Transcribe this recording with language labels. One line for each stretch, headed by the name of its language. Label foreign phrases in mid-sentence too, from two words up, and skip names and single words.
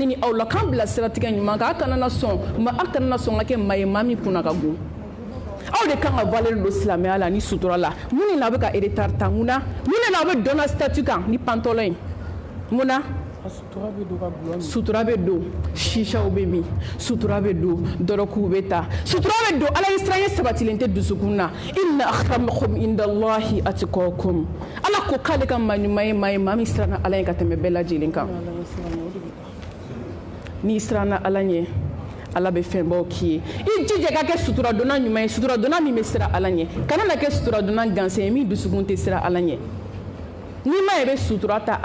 Bambara: ni aw la k'an bila siratigɛ ɲuman kan a kana na sɔn ka kɛ maa ye maa min kunna ka gon aw de kan ka valeur don silamɛya la ni sutura la mun de n'a bɛ ka retard ta mun de n'a bɛ dɔn na statut kan ni pantalon in mun na sutura bɛ don shishaw bɛ min sutura bɛ don dɔrɔkuw bɛ ta sutura bɛ don Ala ye siranɲɛ sabatilen tɛ dusukun na
Arabic: إن أكرمكم عند الله أتقاكم
Bambara: Ala ko k'ale ka maa ɲuman ye maa ye maa min siranna Ala ɲɛ ka tɛmɛ bɛɛ lajɛlen kan n'i siranna Ala ɲɛ Ala bɛ fɛnbaw k'i ye i jija ka kɛ sutura donna ɲuman ye sutura donna min bɛ siran Ala ɲɛ kana na kɛ sutura donna gansan ye min dusukun tɛ siran Ala ɲɛ n'i ma ye bɛ sutura ta